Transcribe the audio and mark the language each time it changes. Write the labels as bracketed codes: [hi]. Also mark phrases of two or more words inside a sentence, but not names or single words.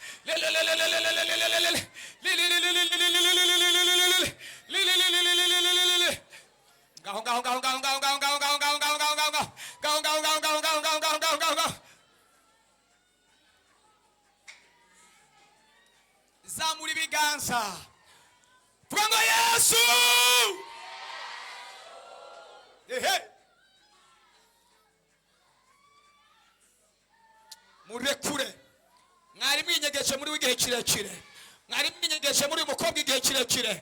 [rw] Le le le le le le le le le le le. Le le le le le le le le le le le le le. Le le le le le le le le le. Gao gao gao gao gao gao gao gao gao gao gao gao gao. Gao gao gao gao gao gao gao gao gao gao. Zamuri biganza. Vuga ngo Yesu. Ehe. Murekure. Mwari mwinyegeje muri w'igihe kirekire. Mwari mwinyegeje muri umukobwa igihe kirekire.